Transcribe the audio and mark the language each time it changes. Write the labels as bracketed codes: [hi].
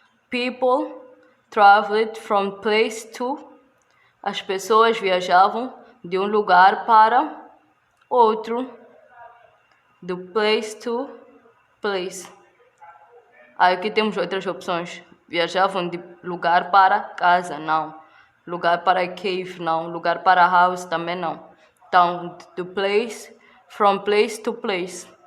[en] People traveled from place to. [pt] As pessoas viajavam de um lugar para outro. Do [en] place to place. [pt] Aqui temos outras opções. Viajavam de lugar para casa, não. Lugar para cave, não. Lugar para house, também não. Então, do place, [en] from place to place.